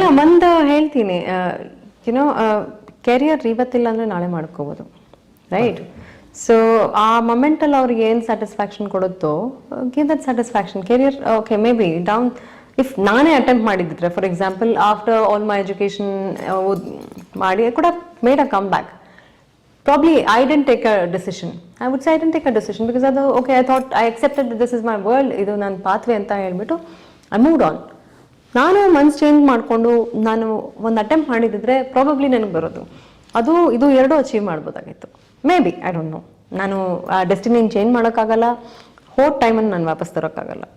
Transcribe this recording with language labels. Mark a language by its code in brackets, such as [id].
[kn] ಒಂದು ಹೇಳ್ತೀನಿ, YONO career ಇವತ್ತಿಲ್ಲ ಅಂದ್ರೆ ನಾಳೆ ಮಾಡ್ಕೋಬಹುದು, ರೈಟ್? ಸೊ ಆ ಮೊಮೆಂಟಲ್ಲಿ ಅವ್ರಿಗೆ ಏನು satisfaction ಕೊಡುತ್ತೋ, [en] Give that satisfaction. Career okay, maybe down if [kn] ನಾನೇ ಅಟೆಂಪ್ಟ್ ಮಾಡಿದ್ರೆ, [en] For example after all my education ಮಾಡಿ I could have made a comeback. Probably I didn't take a decision. I would say I didn't take a decision because I thought I accepted that this is my world, [kn] idu nan pathway anta helbiಟ್ಟು [en] I moved on. [kn] ನಾನು ಮನ್ಸ್ change ಮಾಡಿಕೊಂಡು ನಾನು ಒಂದು attempt ಮಾಡಿದ್ರೆ probably ನನಗೆ ಬರೋದು ಅದು ಇದು ಎರಡೂ achieve ಮಾಡ್ಬೋದಾಗಿತ್ತು. [en] Maybe, I don't know. [kn] ನಾನು ಆ ಡೆಸ್ಟಿನಿನ ಚೇಂಜ್ ಮಾಡೋಕ್ಕಾಗಲ್ಲ, ಹೋದ ಟೈಮನ್ನು ನಾನು ವಾಪಸ್ ತರೋಕ್ಕಾಗಲ್ಲ.